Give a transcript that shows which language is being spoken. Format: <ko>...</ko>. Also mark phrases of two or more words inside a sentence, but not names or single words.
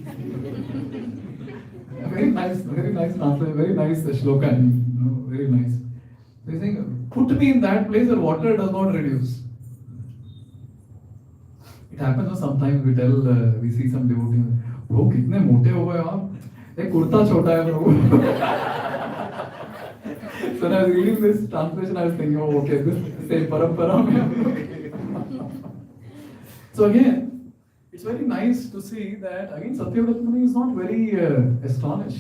<en>Very nice translation, very nice shloka, very nice. So he's saying, put me in that place where water does not reduce. It happens sometimes we tell, we see some devotees, bro,</en> <hi>कितने मोटे हो गए आप? एक कुर्ता छोटा है bro.</hi> <en>So when I was reading this translation, I was thinking, oh, okay, this is the same parampara. So again, it's very nice to see that again Satyavrat Muni is not very astonished.</en>